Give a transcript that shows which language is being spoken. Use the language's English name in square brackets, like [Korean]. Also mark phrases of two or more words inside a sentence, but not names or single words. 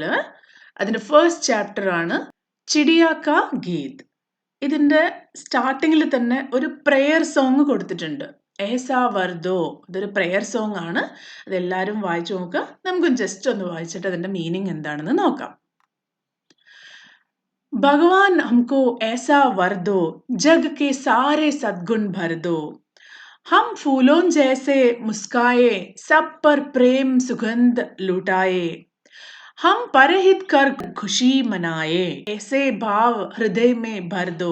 [Malayalam] അതിന്റെ [English] first chapter [Malayalam] ആണ് ചിടിയാക്ക ഗീത്. ഇതിന്റെ സ്റ്റാർട്ടിങ്ങിൽ തന്നെ ഒരു [English] prayer song [Malayalam] കൊടുത്തിട്ടുണ്ട്. [Hindi] ऐसा वर दो, [Malayalam] ഇതൊരു [English] prayer song [Malayalam] ആണ്. അതെല്ലാവരും വായിച്ചു നോക്കുക. നമുക്ക് ജസ്റ്റ് ഒന്ന് വായിച്ചിട്ട് അതിന്റെ മീനിങ് എന്താണെന്ന് നോക്കാം. [Hindi] भगवान हमको ऐसा वर दो, जग के सारे सद्गुण भर दो. हम फूलों जैसे मुस्काए, सब पर प्रेम सुगंध लुटाए. हम परहित कर खुशी मनाए, ऐसे भाव हृदय में भर दो.